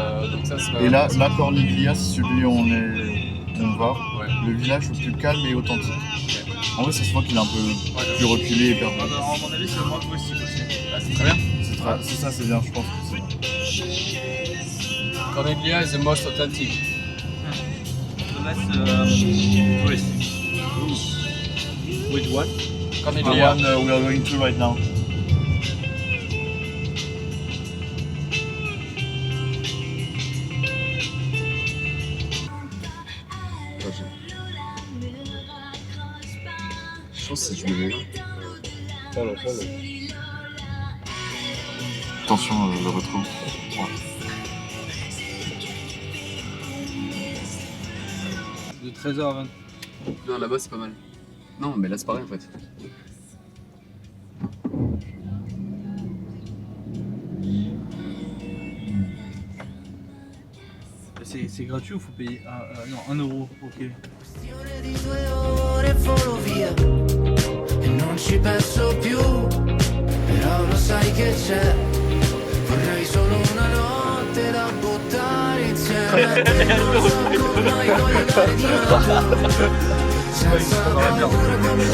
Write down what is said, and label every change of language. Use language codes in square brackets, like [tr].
[fr] Donc ça, c'est pas. Et là, la Corniglia, c'est celui où on va. Ouais. Le village le plus calme et authentique. En vrai, ça se voit qu'il est un peu plus reculé et perdu. À mon avis, c'est le moins touristique aussi. Ah, c'est très bien. C'est ça, c'est bien, je pense que c'est. [en] Corniglia is the most authentic. The less touristic. With what? The Corniglia. one we are going to right now. [fr] Je pense que si je me mets là. [en] Follow. [fr] Attention, je le retrouve. De 13h à 20h. Non, là-bas, c'est pas mal. Non, mais là, c'est pareil en fait. C'est gratuit ou faut payer non, 1 euro, ok. [it] Questione di 2 ore volo via e non ci penso più, però lo sai che c'è, vorrei solo una notte da buttare insieme, non so come mai voglio andare di nuovo, senza paura come